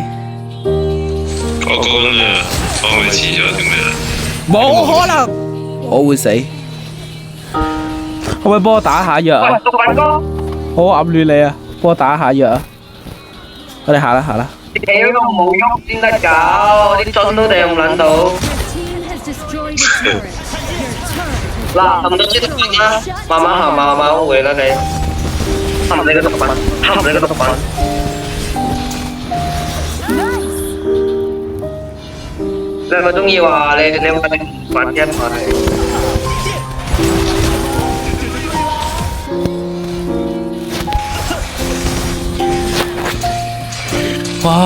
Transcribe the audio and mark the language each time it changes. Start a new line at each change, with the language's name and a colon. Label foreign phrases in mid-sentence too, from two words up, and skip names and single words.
Cantonese: 我講啊，我咪遲咗定咩啊？冇可能，我會死。可唔可以幫我打下藥啊？毒品哥，我暗戀你啊！幫我打下藥啊！我哋下啦，下啦。屌都冇喐先得㗎，啲樽都掟唔撚到。
English: Team has destroyed a turret. Your turret has
Cantonese: 嗱，含多啲毒品啦，慢慢行，慢慢回啦你。含你個毒品，含你個毒品。你係咪中意話你會揾一排？哇！